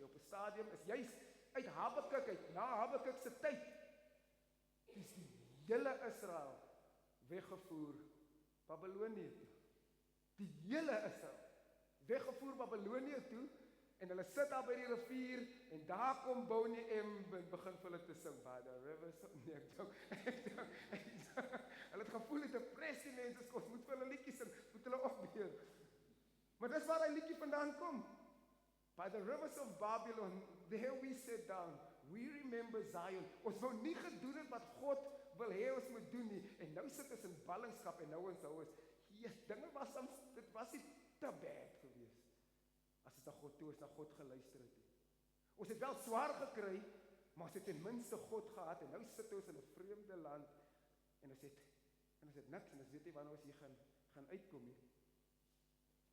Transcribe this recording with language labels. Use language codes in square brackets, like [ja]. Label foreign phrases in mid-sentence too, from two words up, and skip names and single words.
[af] Op 'n stadium is juis uit Habakuk uit, na Habakuk se tyd, is die hele Israel weggevoer Babylonië toe. Die hele Israel weggevoer Babylonië toe, en hulle sit daar by die rivier, en daar kom Bonnie M en begin vir hulle te sing, [en] by the rivers, [af] nee, ek dink, hulle het gevoel het 'n pressie mense, ons moet vir hulle liedjies sing, moet hulle opbeur. Maar dis waar hy liedjie vandaan kom. [en] By the rivers of Babylon, there we sit down, we remember Zion. [af] Ons wou nie gedoen het wat God wil hê ons moet doen nie, en nou sit ons in ballingskap, en nou ons hou ons, dinge was soms, dit was nie te bad geweest, as ons na God toe, ons na God geluister het. Ons het wel swaar gekry, maar ons het ten minste God gehad, en nou sit ons in 'n vreemde land, en ons het niks, en ons weet nie wanneer ons hier gaan uitkom nie.